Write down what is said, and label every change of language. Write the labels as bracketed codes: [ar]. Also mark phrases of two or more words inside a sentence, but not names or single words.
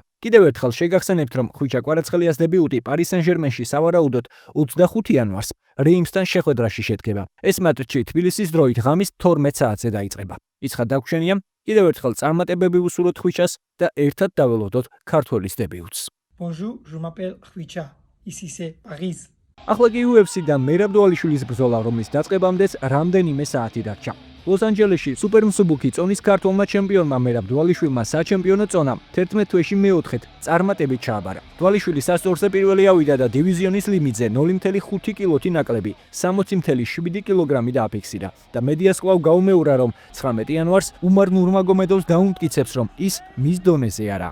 [ka] კიდევ ერთხელ შეგახსენებთ, რომ ხვიჩა კვარაცხელიას დებიუტი Paris Saint-Germain-ში სავარაუდოდ 25 იანვარს რეიმსთან შეხვედრაში შედგება. ეს მატჩი თბილისის დროით ღამის 12 საათზე დაიწყება. იცხა დაგვრჩენია, კიდევ ერთხელ წარმატებები ვუსურვოთ ხვიჩას და ერთად დაველოდოთ ქართველის დებიუტს. [fr] Bonjour, je m'appelle Khvicha. Ici c'est Paris. [ka] ახლა კი UFC და მერაბ დვალიშვილის ბრძოლა, რომლის დაწყებამდეც რამდენიმე საათი დარჩა. ლოს-ანჯელესში სუპერმსუბუქი წონის ქართველმა ჩემპიონმა მერაბ დვალიშვილმა საჩემპიონო წონა 11 თვეში მეოთხედ წარმატებით ჩააბარა. დვალიშვილი სასწორზე პირველი ავიდა და დივიზიონის ლიმიტზე 0.5 კილოთი ნაკლები 60.7 კილოგრამი დააფიქსირა და მედიას კვლავ გაუმეორა, რომ 19 იანვარს უმარ ნურმაგომედოვს დაუმტკიცებს, რომ ის მის დონეზე არა.